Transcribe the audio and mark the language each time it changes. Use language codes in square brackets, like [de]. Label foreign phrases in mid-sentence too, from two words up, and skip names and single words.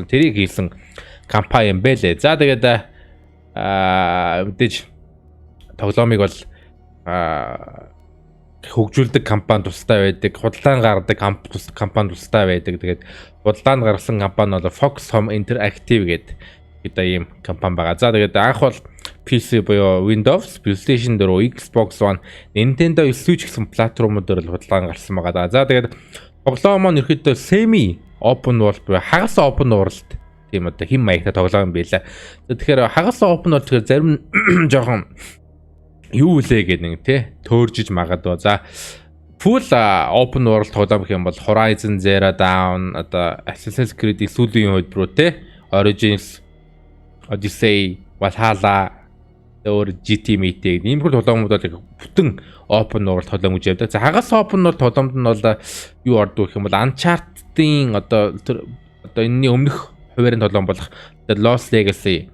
[mn] Тэрийг хийсэн компани юм байлээ. За тэгээд мэдээж тоглоомыг бол хөгжүүлдэг компани тустай байдаг, худалдаан гаргадаг компани тустай байдаг. Тэгээд худалдаанд гаргасан компани бол Fox Home Interactive гэдэг ийм компани байгаа. За тэгээд анх бол PC буюу Windows, PlayStation 4, Xbox One, Nintendo Switch гэсэн платформудаар л худалдаан гарсан байгаа. За тэгээд тоглоом маань ерөөхдөө [en] semi open world [mn] буюу хагас [en] open world [mn] тийм одоо хэм маягтай тоглоом юм байлаа. Тэгэхээр хагас [en] open world [mn] тэгэхээр зарим жоохон юу үлээ гэдэг нэг тий төөржиж магадгүй. За [en] full open world [mn] тоглоом гэх юм бол Horizon Zero Dawn одоо Assassin's Creed сүүлийн үед рүү тий Origins, Odyssey, Valhalla, өөр GT Mate ийм хөл тоглоомууд бол бүтэн [en] open world [mn] тоглоом гэж явдаг. За хагас [en] open world [mn] тоглоомд нь бол юу ордог гэх юм бол Uncharted-ийн одоо энэний өмнөх хуваарийн тоглоом болох The Lost Legacy.